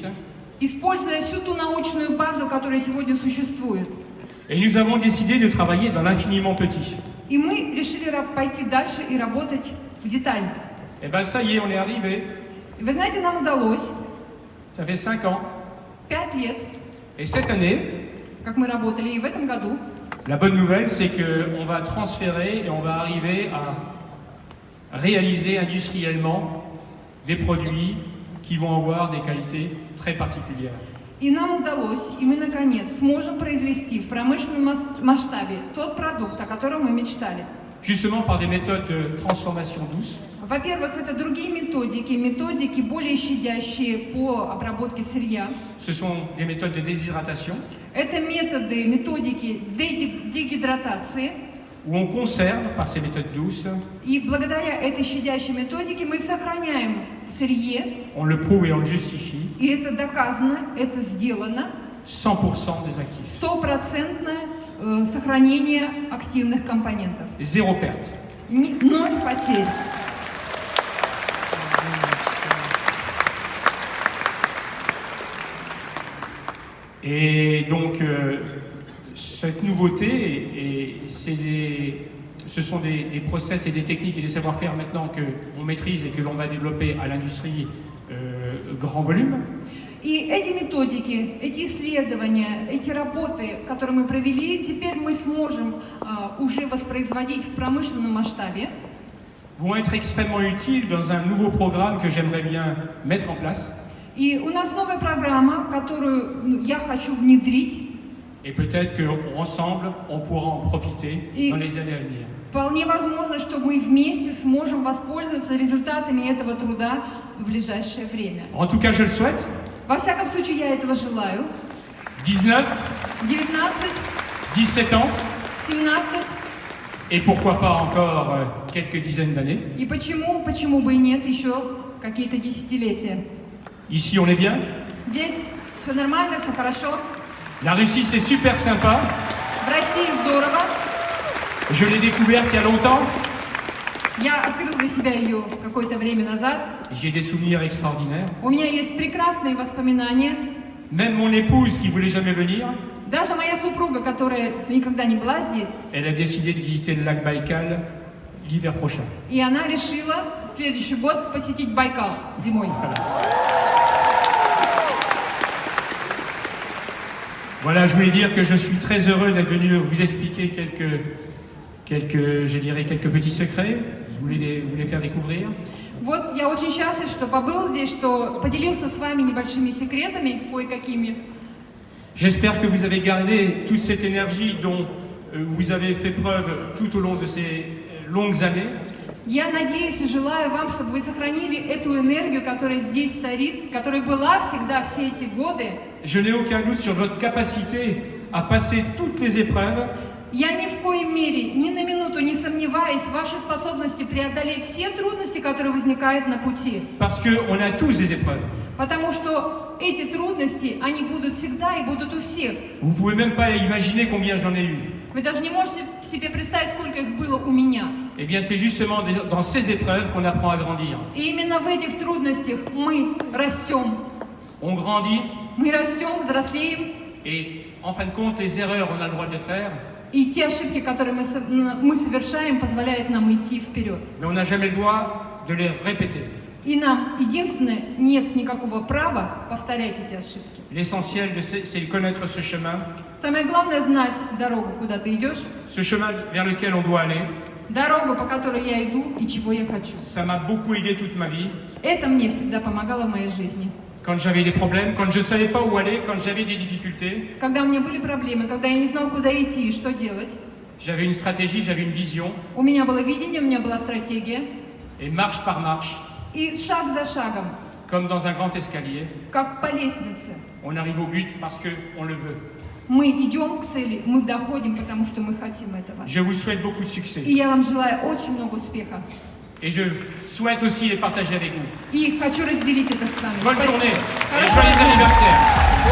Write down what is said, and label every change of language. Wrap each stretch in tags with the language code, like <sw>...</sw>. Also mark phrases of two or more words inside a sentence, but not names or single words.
<ru>используя всю ту научную базу, которая сегодня существует.</ru> <fr>Et nous avons décidé de travailler dans l'infiniment petit.</fr> <ru>И мы решили пойти дальше и работать в деталь.</ru> <fr>Et bien ça y est, on est arrivé.</fr> <ru>И вы знаете, нам удалось</ru> <fr>Ça fait 5 ans.</fr> <ru>5 лет,</ru> <fr>Et cette année,</fr> <ru>как мы работали, и в этом году</ru> <fr>la bonne nouvelle, c'est qu'on va transférer et on va arriver à réaliser industriellement des produits qui vont avoir des qualités très particulières.</fr> <ru>и нам удалось, и мы наконец сможем произвести в промышленном масштабе тот продукт, о котором мы мечтали.</ru> <fr>Justement par des méthodes de transformation douce,</fr> <ru>Во-первых, это другие методики более щадящие по обработке сырья.</ru> <fr>ce sont des méthodes de déshydratation,</fr> <ru>Это методики дегидратации.</ru> <fr>où on conserve par ces méthodes douces,</fr> <ru>И благодаря этой щадящей методике мы сохраняем в сырье,</ru> <fr>on le prouve et on le justifie,</fr> <ru>и это доказано, это сделано,</ru> <fr>100% des actifs.</fr> <ru>стопроцентное сохранение активных компонентов.</ru> <fr>Zéro perte.</fr> <ru>Ноль потерь.</ru> <fr>Et donc, cette nouveauté, ce sont des process et des techniques et des savoir-faire maintenant qu'on maîtrise et que l'on va développer à l'industrie grand volume.</fr> <ru>И эти методики, эти исследования, эти работы, которые мы провели, теперь мы сможем уже воспроизводить в промышленном масштабе.</ru> <fr>Vont être extrêmement utiles dans un nouveau programme que j'aimerais bien mettre en place.</fr> <ru>И у нас новая программа, которую я хочу внедрить.</ru> <fr>Et peut-être qu'ensemble, on pourra en profiter Et- dans les années à venir.</fr> <ru>Вполне возможно, что мы вместе сможем воспользоваться результатами этого труда в ближайшее время.</ru> <fr>En tout cas, je le souhaite.</fr> <ru>Во всяком случае, я этого желаю. 19, 19,</ru> <fr>17 ans, 17. et pourquoi pas encore quelques dizaines d'années.</fr> <ru>И почему бы и нет, еще какие-то десятилетия.</ru> <fr>Ici, on est bien.</fr> <ru>Здесь все нормально, все хорошо.</ru> <fr>La Russie, c'est super sympa.</fr> <ru>В России здорово.</ru> <fr>Je l'ai découverte il y a longtemps.</fr> <ru>Я открыл для себя ее какое-то время назад.</ru> <fr>J'ai des souvenirs extraordinaires.</fr> <ru>У меня есть прекрасные воспоминания.</ru> <fr>Même mon épouse, qui voulait jamais venir,</fr> <ru>Даже моя супруга, которая никогда не была здесь,</ru> <fr>elle a décidé de visiter le lac Baïkal l'hiver prochain.</fr> <ru>и она решила в следующий год посетить Байкал зимой.</ru> <fr>Voilà, je voulais dire que je suis très heureux d'être venu vous expliquer je dirais, quelques petits secrets. Je voulais les faire découvrir.</fr> <ru>Вот я очень счастлив, что побыл здесь, что поделился с вами небольшими секретами, кое-какими.</ru> <fr>J'espère que vous avez gardé toute cette énergie dont vous avez fait preuve tout au long de ces longues années.</fr> <ru>Я надеюсь и желаю вам, чтобы вы сохранили эту энергию, которая здесь царит, которая была всегда все эти годы.</ru> <fr>Je n'ai aucun doute sur votre capacité à passer toutes les épreuves.</fr> <ru>Я ни в коей мере, ни на минуту не сомневаюсь в вашей способности преодолеть все трудности, которые возникают на пути.</ru> <fr>Parce qu'on a tous des épreuves.</fr> <ru>Потому что эти трудности, они будут всегда и будут у всех.</ru> <fr>Vous pouvez même pas imaginer combien j'en ai eu.</fr> <ru>Вы даже не можете себе представить, сколько их было у меня.</ru> <fr>Eh bien, c'est justement dans ces épreuves qu'on apprend à grandir.</fr> <ru>И именно в этих трудностях мы растем.</ru> <fr>On grandit</fr> <ru>Мы растем, взрослеем.</ru> <fr>et, en fin de compte, les erreurs, on a le droit de les faire,</fr> <ru>И те ошибки, которые мы совершаем, позволяют нам идти вперед.</ru> <fr>mais on n'a jamais le droit de les répéter.</fr> <ru>И нам, единственное, нет никакого права повторять эти ошибки.</ru> <fr>L'essentiel, c'est de connaître ce chemin,</fr> <ru>Самое главное знать дорогу, куда ты идешь,</ru> <fr>ce chemin vers lequel on doit aller.</fr> <ru>дорогу, по которой я иду и чего я хочу.</ru> <fr>Ça m'a beaucoup aidé toute ma vie.</fr> <ru>Это мне всегда помогало в моей жизни.</ru> <fr>Quand j'avais des problèmes, quand je ne savais pas où aller, quand j'avais des difficultés,</fr> <ru>Когда у меня были проблемы, когда я не знал, куда идти и что делать,</ru> <fr>j'avais une stratégie, j'avais une vision,</fr> <ru>у меня было видение, у меня была стратегия.</ru> <fr>et marche par marche,</fr> <ru>И шаг за шагом,</ru> <fr>comme dans un grand escalier,</fr> <ru>как по лестнице,</ru> <fr>on arrive au but parce qu'on le veut.</fr> <ru>мы идем к цели, мы доходим, потому что мы хотим этого.</ru> <fr>Je vous souhaite beaucoup de succès.</fr> <ru>И я вам желаю очень много успеха.</ru> <fr>Et je souhaite aussi les partager avec vous.</fr> <ru>И хочу разделить это с вами.</ru> <fr>Bonne</fr> <ru>Спасибо.</ru> <fr>journée et</fr> <ru>Хорошего</ru> <fr>joyeux</fr> <ru>дня.</ru> <fr>anniversaire.</fr>